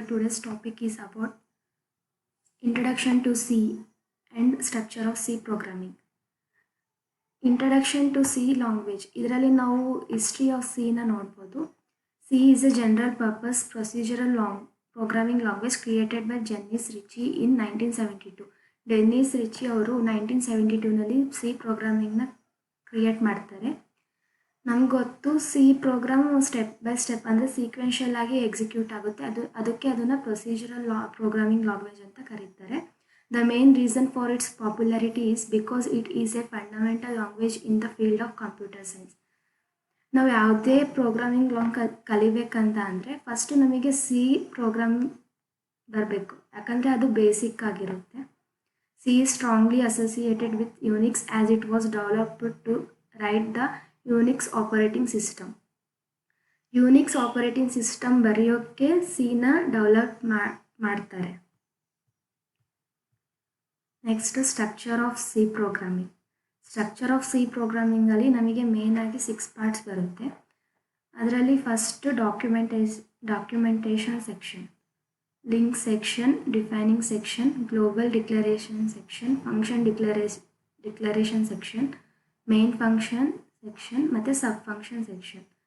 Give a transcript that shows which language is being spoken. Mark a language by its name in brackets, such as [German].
[English] Today's topic is about Introduction to C and Structure of C Programming. Introduction to C language. [Kannada] ಇದರಲ್ಲಿ ನಾವು history of ಸಿನ ನೋಡ್ಬೋದು. [English] C is a general purpose procedural programming language created by Dennis Ritchie in 1972. [Kannada] Dennis Richie ಅವರು 1972ನಲ್ಲಿ C ಪ್ರೋಗ್ರಾಮಿಂಗ್ನ create ಮಾಡ್ತಾರೆ. ನಮ್ಗೆ ಗೊತ್ತು C program step by step ಅಂದರೆ sequential ಆಗಿ ಎಕ್ಸಿಕ್ಯೂಟ್ ಆಗುತ್ತೆ. ಅದಕ್ಕೆ ಅದನ್ನು ಪ್ರೊಸೀಜರಲ್ ಪ್ರೋಗ್ರಾಮಿಂಗ್ ಲ್ಯಾಂಗ್ವೇಜ್ ಅಂತ ಕರೀತಾರೆ. [English] The main reason for its popularity is because it is a fundamental language in the field of computer science. [Kannada] ನಾವು ಯಾವುದೇ ಪ್ರೋಗ್ರಾಮಿಂಗ್ ಕಲಿಬೇಕಂತ ಅಂದರೆ ಫಸ್ಟು ನಮಗೆ ಸಿ ಪ್ರೋಗ್ರಾಮ್ ಬರಬೇಕು, ಯಾಕಂದರೆ ಅದು ಬೇಸಿಕ್ ಆಗಿರುತ್ತೆ. [English] C is strongly associated with Unix as it was developed to write the Unix operating system. [Kannada] Unix operating system ಬರೆಯೋಕ್ಕೆ ಸಿನ develop ಮಾಡ್ತಾರೆ. Next structure of C programming. Structure of C ಪ್ರೋಗ್ರಾಮಿಂಗಲ್ಲಿ ನಮಗೆ main ಆಗಿ 6 parts ಬರುತ್ತೆ. ಅದರಲ್ಲಿ first documentation section, link section, defining section, global declaration section, function declaration section, main function section ಮತ್ತು ಸಬ್ function section.